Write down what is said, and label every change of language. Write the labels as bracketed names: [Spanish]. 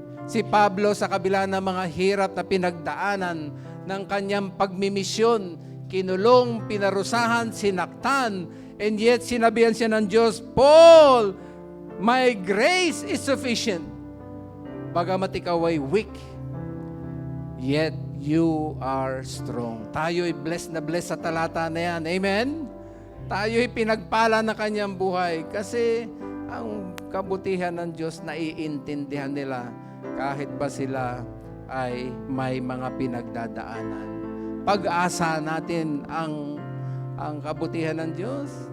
[Filipino] Si Pablo sa kabila ng mga hirap na pinagdaanan ng kanyang pagmimisyon, kinulong, pinarusahan, sinaktan, [English] and yet [Filipino] sinabihan siya ng Diyos, [English] Paul, my grace is sufficient. [Filipino] Bagamat ikaw ay [English] weak, yet you are strong. [Filipino] Tayo'y blessed na blessed sa talata na yan. Amen? Tayo'y pinagpala na kanyang buhay kasi ang kabutihan ng Diyos naiintindihan nila kahit ba sila ay may mga pinagdadaanan. Pag-asa natin ang kabutihan ng Diyos.